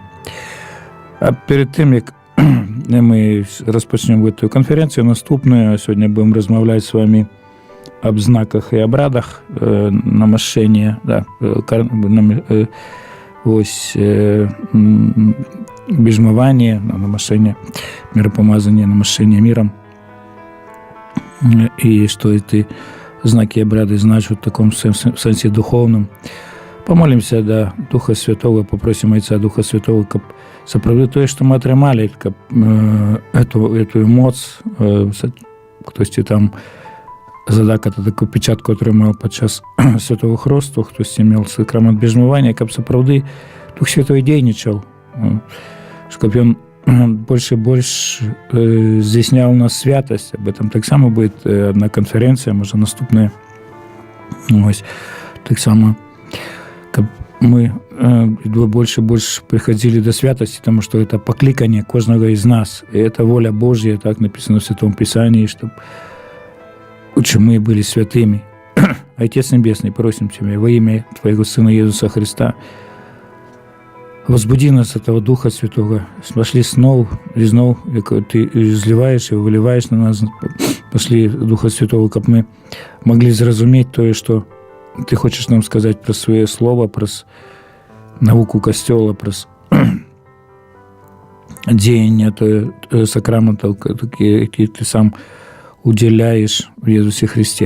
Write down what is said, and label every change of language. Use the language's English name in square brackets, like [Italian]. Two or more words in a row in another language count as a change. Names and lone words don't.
[Belarusian] А перед тым, як мы распачнем гэтую канферэнцыю наступную, сёння будем размаўляць з вами аб знаках і абрадах намашчэння, вось бежмаванне, намашчэння, мірапамазанне, намашчэнне мірам, і што эти знакі і абрады значаць у таком сэнсе духовным. [Russian] Помолимся до Духа Святого, попросим Отца Духа Святого, [Belarusian] каб сапраўды тое, што мы атрымалі, каб эту моц, хтосьці там задаката такую печатку атрымаў падчас Святого Хросту, хтосьці меў сакрамент бежмавання, каб сапраўды Дух Святой дзейнічаў, каб ён больш і больш здзяйсняў у нас святасць. [Russian] Об этом таксама будет одна канферэнцыя, можа наступная. Ось таксама каб мы больше и больше приходили до святости, потому что это покликание каждого из нас. И это воля Божья, так написано в Святом Писании, чтобы мы были святыми. Отец Небесный, просим Тебя во имя Твоего Сына Иисуса Христа, возбуди нас этого Духа Святого, пошли снов, Ты изливаешь и выливаешь на нас, пошли Духа Святого, как мы могли зразуметь то, что Ты хочешь нам сказать про свое слово, про науку костёла, про деяния сакраментов, которые Ты сам уделяешь в Иисусе Христе.